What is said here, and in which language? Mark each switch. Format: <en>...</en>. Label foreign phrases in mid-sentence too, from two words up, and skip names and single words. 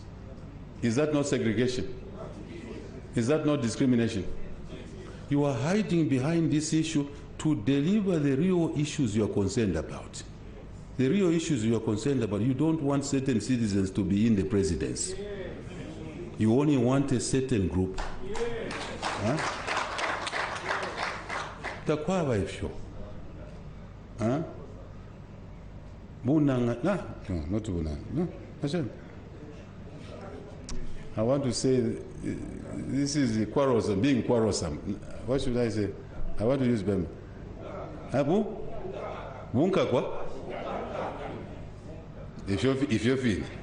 <en>Is that not segregation? Is that not discrimination? You are hiding behind this issue to deliver the real issues you are concerned about. The real issues you are concerned about, you don't want certain citizens to be in the presidency. You only want a certain group.</en> <bem>Takwaba ifyo. Bunanga, no,</bem> <en>not bunanga. No, Hashem. I want to say this is quarrelsome, being quarrelsome. What should I say? I want to use Bem. Abu?</en> <bem>Bunka kwa?</bem> <en>If you're feeling.</en>